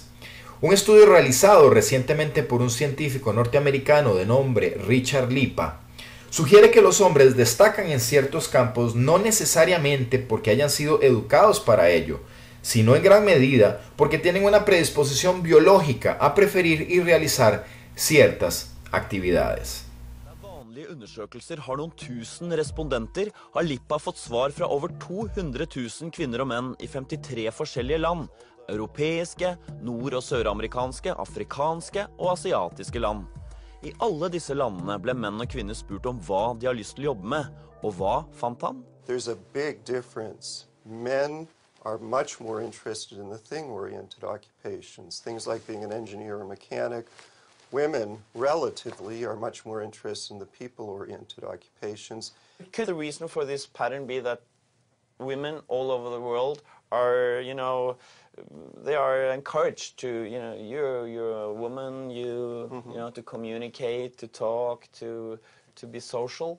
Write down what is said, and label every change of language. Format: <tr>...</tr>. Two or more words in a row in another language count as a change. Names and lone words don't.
<es>Un estudio realizado recientemente por un científico norteamericano de nombre Richard Lipa sugiere que los hombres destacan en ciertos campos no necesariamente porque hayan sido educados para ello, sino en gran medida porque tienen una predisposición biológica a preferir y realizar ciertas actividades.</es> <no>Jevnlige undersøkelser har noen tusen respondenter, har Lippa fått svar fra over 200 000 kvinner og menn i 53 forskjellige land. Europeiske, nord- og søramerikanske, afrikanske og asiatiske land. I alle disse landene ble menn og kvinner spurt om hva de har lyst til å jobbe med. Og hva fant han?</no> <en>There's a big difference. Men are much more interested in the thing-oriented occupations, things like being an engineer or mechanic. Women, relatively, are much more interested in the people-oriented occupations. Could the reason for this pattern be that women all over the world are, they are encouraged to, you're a woman, to communicate, to talk, to be social?</en>